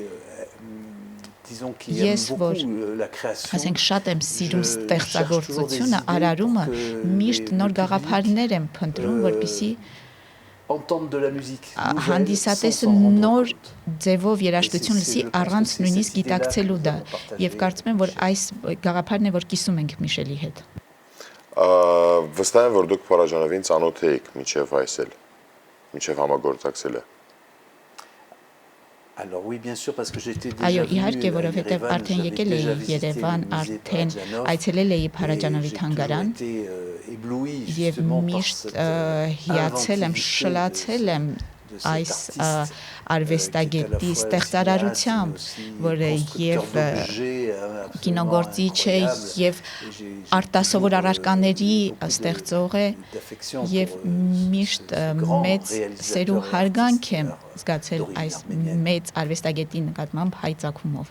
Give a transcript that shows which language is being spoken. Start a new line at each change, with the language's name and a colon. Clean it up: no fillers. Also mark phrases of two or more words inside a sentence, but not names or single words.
Armenian: Ես որ ասենք շատ եմ սիրում ստեղծագործությունը, արարումը, միշտ նոր գաղափարներ եմ փնտրում, որպեսզի հանդիսատեսը նոր ձևով երաժշտություն լսի առանց նույնիսկ գիտակցելու դա եւ կարծում եմ որ այս գաղափարն է որ կիսում ենք Միշելի հետ Վստահ եմ որ դուք Փարաջանովին ծանոթ եք մինչեւ այսել մինչեւ համագործակցելը
French: Alors oui bien sûr parce que j'étais déjà
Armenian: Այո, իհարկե, որովհետև արդեն եկել էի Երևան, արդեն այցելել էի Փարաջանովի թանգարան եւ միշտ հիացել եմ, շլացել եմ այս արվեստագետի ստեղծարարությամբ, որը եւ կինոգործիչ է եւ արտասովոր առարկաների ստեղծող է եւ միշտ մեծ սեր ու հարգանք եմ զգացել այս մեծ արվեստագետի նկատմամբ հայ ծագումով